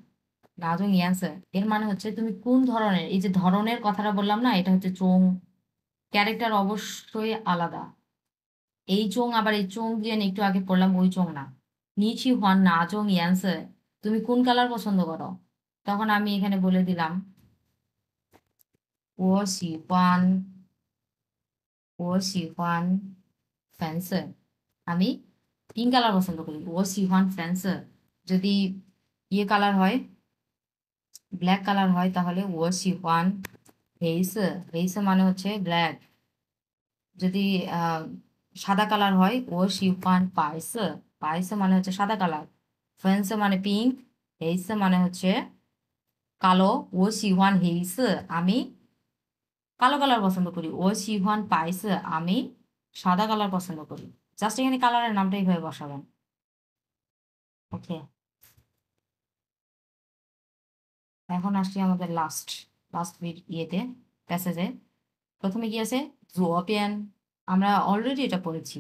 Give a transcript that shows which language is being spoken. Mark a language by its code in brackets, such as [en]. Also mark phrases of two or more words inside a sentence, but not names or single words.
[bn] হ্যাঁ, [zh] 哪种颜色 [bn] এর মানে হচ্ছে তুমি কোন ধরনের, এই যে ধরনের কথাটা বললাম না, এটা হচ্ছে চোং। ক্যারেক্টার অবশ্যই আলাদা। এই চোং আবার এই চোং দিয়ে একটু আগে পড়লাম ওই চোং না। [zh] 你喜欢哪种颜色, [bn] তুমি কোন কালার পছন্দ করো? তখন আমি এখানে বলে দিলাম [zh] 我喜欢粉色, [bn] আমি পিঙ্ক কালার পছন্দ করি। [zh] 我喜欢粉色 [bn] যদি ইয়ে কালার হয়, ব্ল্যাক কালার হয়, তাহলে [zh] 我喜欢黑色, [bn] 黑色 মানে হচ্ছে ব্ল্যাক। যদি সাদা কালার হয় [zh] 我喜欢白色, [bn] 白色 মানে হচ্ছে সাদা কালার। 粉色 মানে পিঙ্ক, 黑色 মানে হচ্ছে কালো। [zh] 我喜欢黑色, [bn] আমি কালো কালার পছন্দ করি। [zh] 我喜欢白色, [bn] আমি সাদা কালার পছন্দ করি। জাস্ট এখানে কালারের নামটা এইভাবে বসাবেন। ওকে, এখন আসছি আমাদের লাস্ট লাস্ট ইয়েতে, প্যাসেজে। প্রথমে কি আছে? জুওপিয়ান। আমরা অলরেডি এটা পড়েছি।